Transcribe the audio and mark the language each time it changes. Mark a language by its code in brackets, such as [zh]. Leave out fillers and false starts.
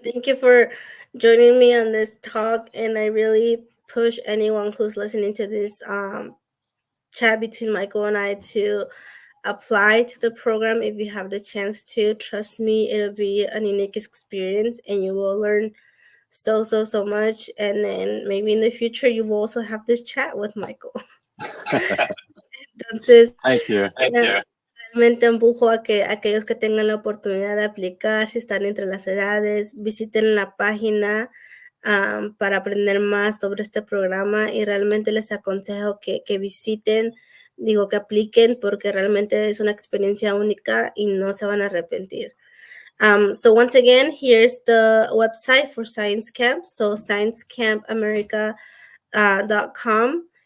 [en] Thank you for joining me on this talk. And I really push anyone who's listening to this chat between Michael and I to apply to the program if you have the chance to. Trust me, it'll be an unique experience and you will learn so much. And then maybe in the future you will also have this chat with Michael. [es] Entonces, [en] Thank you. [es] realmente empujo a que aquellos que tengan la oportunidad de aplicar, si están entre las edades, visiten la página para aprender más sobre este programa y realmente les aconsejo que visiten, digo que apliquen porque realmente es una experiencia única y no se van a arrepentir. [en] So once again, here's the website for Science Camp. So sciencecampamerica.com.